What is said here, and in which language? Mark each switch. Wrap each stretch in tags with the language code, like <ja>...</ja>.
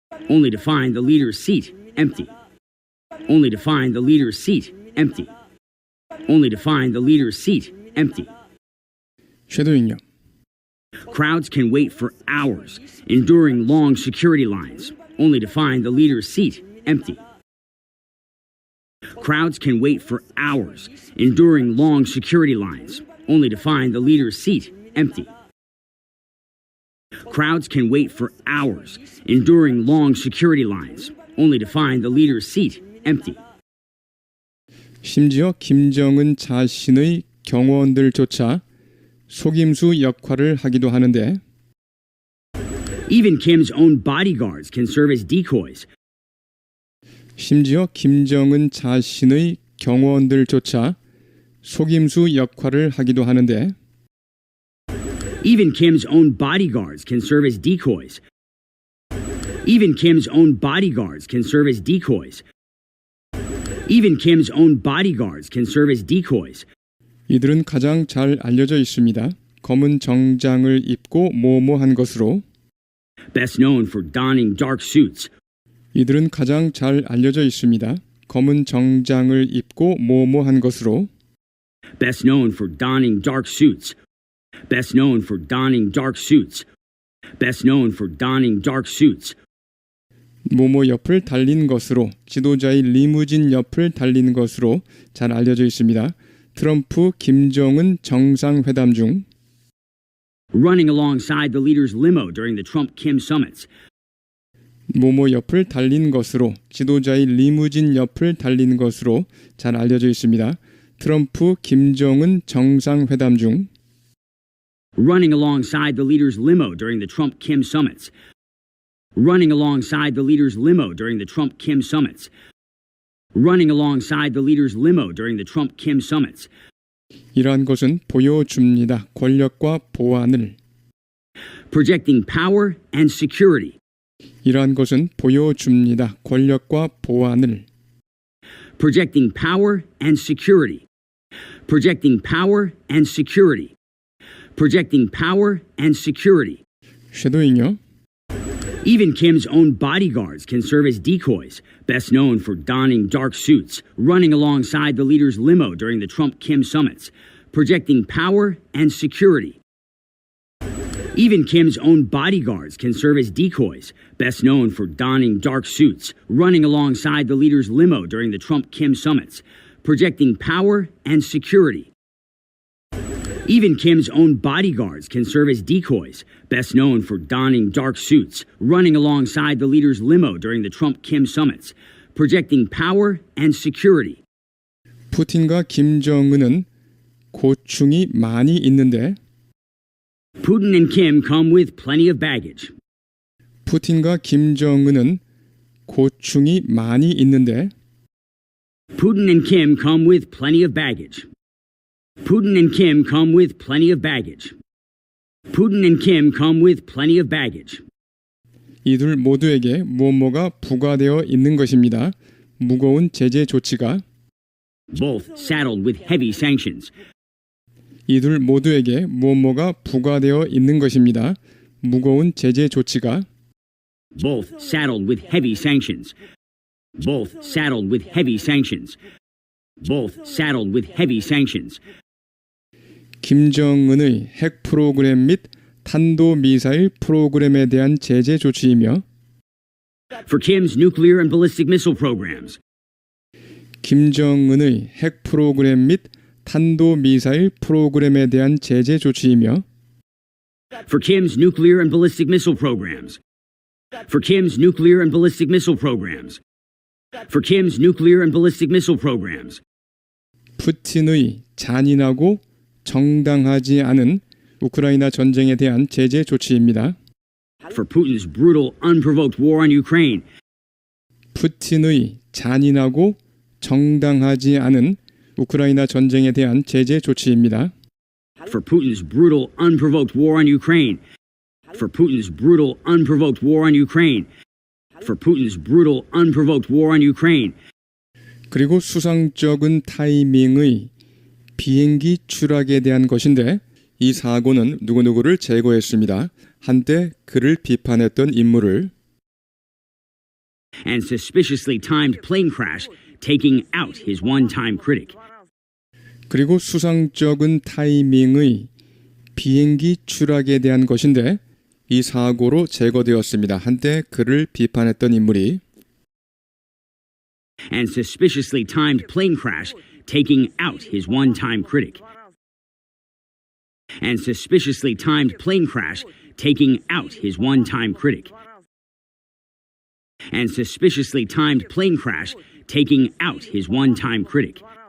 <en>Only to find the leader's seat empty. Only to find the leader's seat empty. Only to find the leader's seat empty.</en> <ko>쉐도잉요.</ko> <en>Crowds can wait for hours, enduring long security lines, only to find the leader's seat empty. Crowds can wait for hours, enduring long security lines, only to find the leader's seat empty. Crowds can wait for hours, enduring long security lines, only to find the leader's seat empty.</en> <ko>심지어 김정은 자신의 경호원들조차 속임수 역할을 하기도 하는데</ko> <en>Even Kim's own bodyguards can serve as decoys.</en> <ko>심지어 김정은 자신의 경호원들조차 속임수 역할을 하기도 하는데</ko> <en>Even Kim's own bodyguards can serve as decoys. Even Kim's own bodyguards can serve as decoys. Even Kim's own bodyguards can serve as decoys.</en> <ko>이들은 가장 잘 알려져 있습니다. 검은 정장을 입고 뭐뭐한 것으로</ko> <en>Best known for donning dark suits.</en> <ko>이들은 가장 잘 알려져 있습니다. 검은 정장을 입고 뭐뭐한 것으로</ko> <en>Best known for donning dark suits. Best known for donning dark suits. Best known for donning dark suits.</en> <ko>뭐뭐 옆을 달린 것으로 지도자의 리무진 옆을 달린 것으로 잘 알려져 있습니다. 트럼프 김정은 정상회담 중</ko> <en>Running alongside the leader's limo during the Trump-Kim summits.</en> <ko>뭐뭐 옆을 달린 것으로 지도자의 리무진 옆을 달린 것으로 잘 알려져 있습니다. 트럼프 김정은 정상회담 중</ko> <en>Running alongside the leader's limo during the Trump-Kim summits. Running alongside the leader's limo during the Trump-Kim summits. Running alongside the leader's limo during the Trump-Kim summits.</en> <ko>이러한 것은 보여줍니다. 권력과 보안을.</ko> <en>Projecting power and security.</en> <ko>이러한 것은 보여줍니다. 권력과 보안을.</ko> <en>Projecting power and security. Projecting power and security. Projecting power and security.</en> <ko>쉐도잉요.</ko> <en>Even Kim's own bodyguards can serve as decoys, best known for donning dark suits, running alongside the leader's limo during the Trump-Kim summits, projecting power and security. Even Kim's own bodyguards can serve as decoys, best known for donning dark suits, running alongside the leader's limo during the Trump-Kim summits, projecting power and security. Even Kim's own bodyguards can serve as decoys, best known for donning dark suits, running alongside the leader's limo during the Trump-Kim summits, projecting power and security.</en> <ko>푸틴과 김정은은 고충이 많이 있는데</ko> <en>Putin and Kim come with plenty of baggage.</en> <ko>푸틴과 김정은은 고충이 많이 있는데</ko> <en>Putin and Kim come with plenty of baggage. Putin and Kim come with plenty of baggage. Putin and Kim come with plenty of baggage.</en> <ko>이들 모두에게 무엇뭐가 부과되어 있는 것입니다. 무거운 제재 조치가</ko> <en>Both saddled with heavy sanctions.</en> <ko>이들 모두에게 무엇뭐가 부과되어 있는 것입니다. 무거운 제재 조치가</ko> <en>Both saddled with heavy sanctions. Both saddled with heavy sanctions. Both saddled with heavy sanctions.</en> <ko>김정은의 핵 프로그램 및 탄도미사일 프로그램에 대한 제재 조치이며</ko> <en>For Kim's nuclear and ballistic missile programs.</en> <ko>김정은의 핵 프로그램 및 탄도미사일 프로그램에 대한 제재 조치이며</ko> <en>For Kim's nuclear and ballistic missile programs. For Kim's nuclear and ballistic missile programs. For Kim's nuclear and ballistic missile programs.</en> <ko>푸틴의 잔인하고 정당하지 않은 우크라이나 전쟁에 대한 제재 조치입니다.</ko> <en>For Putin's brutal, unprovoked war on Ukraine.</en> <ko>푸틴의 잔인하고 정당하지 않은 우크라이나 전쟁에 대한 제재 조치입니다.</ko> <en>For Putin's brutal, unprovoked war on Ukraine. For Putin's brutal, unprovoked war on Ukraine. For Putin's brutal, unprovoked war on Ukraine.</en> <ko>그리고 수상쩍은 타이밍의 비행기 추락에 대한 것인데 이 사고는 누구누구를 제거했습니다. 한때 그를 비판했던 인물을</ko> <en>And suspiciously timed plane crash, taking out his one-time critic.</en> <ko>그리고 수상쩍은 타이밍의 비행기 추락에 대한 것인데 이 사고로 제거되었습니다. 한때 그를 비판했던 인물이</ko> <en>And suspiciously timed plane crash, taking out his one-time critic. And suspiciously timed plane crash, taking out his one-time critic. And suspiciously timed plane crash, taking out his one-time critic.</en>